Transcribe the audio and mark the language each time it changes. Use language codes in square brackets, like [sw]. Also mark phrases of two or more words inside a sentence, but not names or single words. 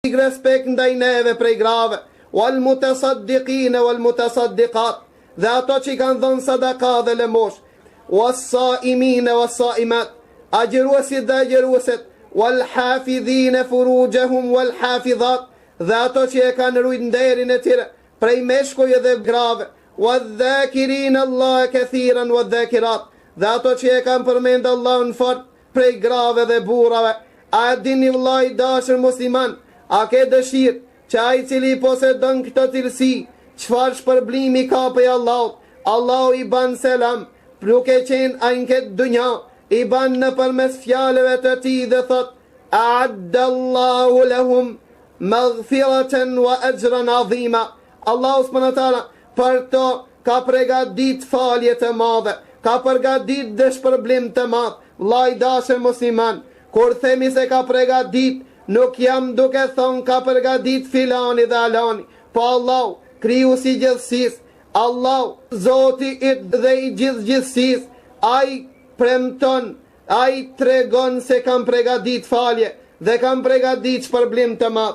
[sq] respekt ndaj neve prej grave, [ar] والمتصدقين والمتصدقات, [sq] dhe ato që i kanë dhënë sadaka dhe lëmosh, [ar] والصائمين والصائمات, [sq] agjeruesit dhe agjerueset, [ar] والحافظين فروجهم والحافظات, [sq] dhe ato që e kanë rujt nderin e tire prej meshkuj dhe grave, [ar] والذاكرين الله كثيرا والذاكرات, [sq] dhe ato që e kanë përmend Allahun fort prej grave dhe burrave. A dini vllai dashur musliman, a ke dëshirë që ai cili posedon këtë cilësi, çfarë shpërblimi ka prej Allahut? Allahu i ban selam, duke qenë ai në këtë dunja, i ban nëpërmes fjalëve të tij dhe thot: [ar] أعد الله لهم مغفرة وأجرا عظيما. [sq] Allahu [ar] سبحانه وتعالى [sq] për to ka përgatit falje të madhe, ka përgatit dëshpërblim të madh. Vllai dashur musliman, kur themi se ka përgatit, nuk jam duke thonë ka përgatit filani dhe alani, po Allahu, krijuesi i gjithësisë, Allahu, Zoti i dhe i gjithësisë, ai premton, ai tregon se kam përgatit falje dhe kam përgatit shpërblim të madh.